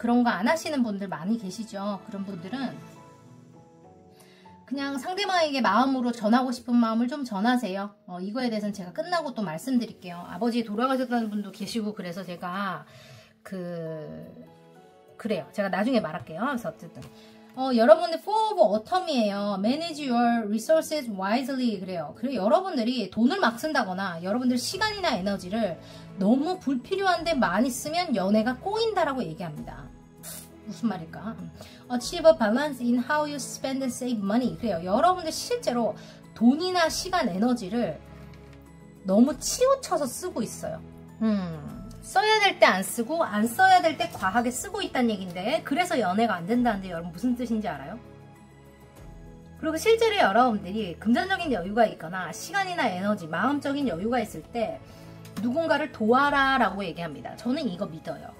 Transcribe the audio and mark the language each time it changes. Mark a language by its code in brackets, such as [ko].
[ko] 그런 거 안 하시는 분들 많이 계시죠. 그런 분들은 그냥 상대방에게 마음으로 전하고 싶은 마음을 좀 전하세요. 이거에 대해서는 제가 끝나고 또 말씀드릴게요. 아버지 돌아가셨다는 분도 계시고 그래서 제가 그래요. 제가 나중에 말할게요. 그래서 어쨌든 여러분들 Four of Autumn이에요. [en] Manage your resources wisely. [ko] 그래요. 여러분들이 돈을 막 쓴다거나 여러분들 시간이나 에너지를 너무 불필요한데 많이 쓰면 연애가 꼬인다라고 얘기합니다. 무슨 말일까? [en] Achieve a balance in how you spend and save money. [ko] 그래요. 여러분들 실제로 돈이나 시간, 에너지를 너무 치우쳐서 쓰고 있어요. 써야 될 때 안 쓰고 안 써야 될 때 과하게 쓰고 있다는 얘기인데 그래서 연애가 안 된다는데 여러분 무슨 뜻인지 알아요? 그리고 실제로 여러분들이 금전적인 여유가 있거나 시간이나 에너지, 마음적인 여유가 있을 때 누군가를 도와라 라고 얘기합니다. 저는 이거 믿어요.